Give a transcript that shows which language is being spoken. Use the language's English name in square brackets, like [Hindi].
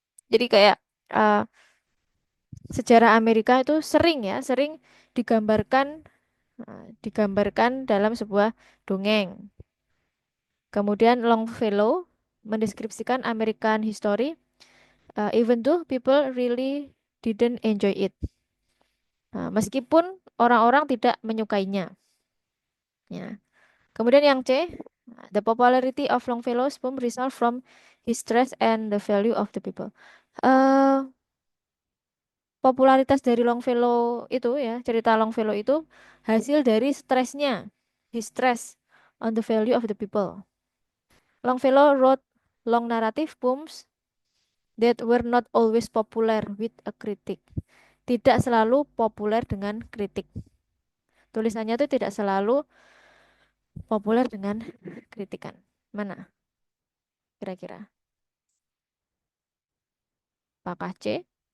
[Indonesian] Jadi kayak uh, sejarah Amerika itu sering digambarkan dalam sebuah dongeng. Kemudian [English] Longfellow [Indonesian] mendeskripsikan [English] American history, even though people really didn't enjoy it. [Indonesian] Meskipun orang-orang tidak menyukainya. Ya. Kemudian yang C, [English] the popularity of Longfellow's poem result from his stress and the value of the people. [Indonesian] Eh, Popularitas dari Longfellow itu ya, cerita Longfellow itu hasil dari stresnya, [English] his stress on the value of the people. Longfellow wrote long narrative poems that were not always popular with a critic. [Indonesian] Tidak selalu populer dengan kritik. Tulisannya itu tidak selalu populer dengan kritikan. Mana kira-kira? Apakah C?